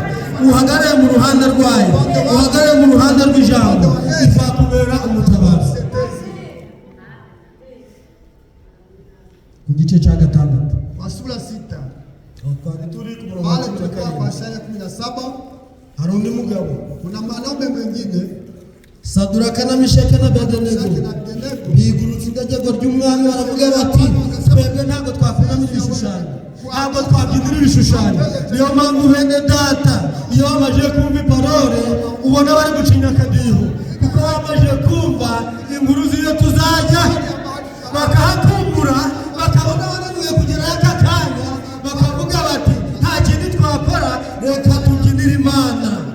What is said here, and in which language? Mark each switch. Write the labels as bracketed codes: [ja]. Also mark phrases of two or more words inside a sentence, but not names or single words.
[rw] Uhagarare mu ruhande rwayo, uhagarare mu ruhande rw'ijambo, izakubera umutabazi. Ku gice cya 6 [sw] Sura 6 [rw] turi ku murongo wa 17 hari undi mugabo, [sw] kuna mwanaume mwingine [rw] Saduraka na Mishake na Abedenego bigurutse idegeko ry'umwami, baravuga bati twebwe ntabwo twakunamira ibishushanyo, ntabwo twabyinira ibishushanyo. Niyo mpamvu bene data iyo bamaze kumva iparole ubona bari gucinya akadiho, kuko bamaze kumva inkuru z'iyo tuzajya bakahakumbura, bakabona bananiwe kugera aka kanya, bakavuga bati nta kindi twakora, reka tubyinire Imana.